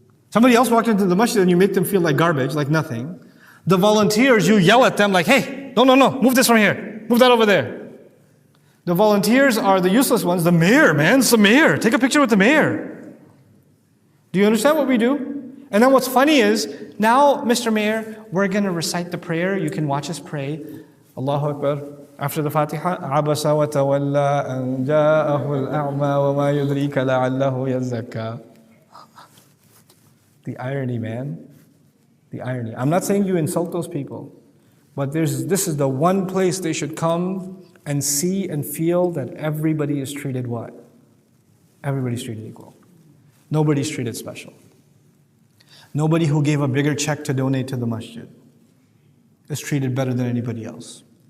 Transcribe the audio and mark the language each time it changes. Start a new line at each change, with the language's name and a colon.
English: Somebody else walked into the masjid and you make them feel like garbage, like nothing. The volunteers, you yell at them like, hey, no, move this from here. Move that over there. The volunteers are the useless ones. The mayor, man, it's the mayor. Take a picture with the mayor. Do you understand what we do? And then what's funny is, now, Mr. Mayor, we're going to recite the prayer. You can watch us pray. Allahu Akbar. After the Fatiha,
Arabic: عَبَسَ وَتَوَلَّى أَنْ جَاءَهُ الْأَعْمَى وَمَا يُدْرِيكَ لَعَلَّهُ يَزَّكَّى.
English: The irony, man. The irony. I'm not saying you insult those people, but this is the one place they should come and see and feel that everybody is treated what? Everybody's treated equal. Nobody's treated special. Nobody who gave a bigger check to donate to the masjid is treated better than anybody else.